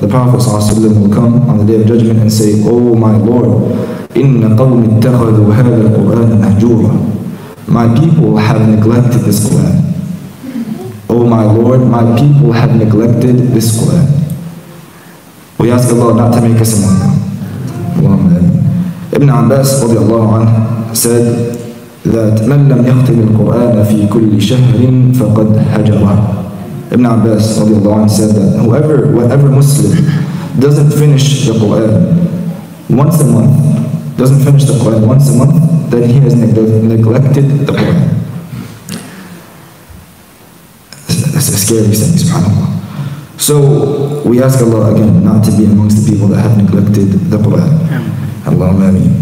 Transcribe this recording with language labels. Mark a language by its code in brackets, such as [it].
[en] The Prophet ﷺ will come on the Day of Judgment and say, Oh my Lord, [ar] إِنَّ قَوْمِ اتَّخَذُوا هَذَا الْقُرْآنَ مَهْجُورًا. [en] My people have neglected this Quran. Oh my Lord, my people have neglected this Quran. We ask Allah not to make us among them. Ibn Abbas radiallahu anhu said that [ar] مَنْ لَمْ يَخْتِمِ الْقُرْآنَ فِي كُلِّ شَهْرٍ فَقَدْ هَجَرَهُ. [en] Ibn Abbas radiallahu anhu said that whoever Muslim doesn't finish the Quran once a month, doesn't finish the Quran once a month, then he has neglected the Quran. That's a scary thing, subhanAllah. So we ask Allah again not to be amongst the people that have neglected the Quran. Allahumma ameen.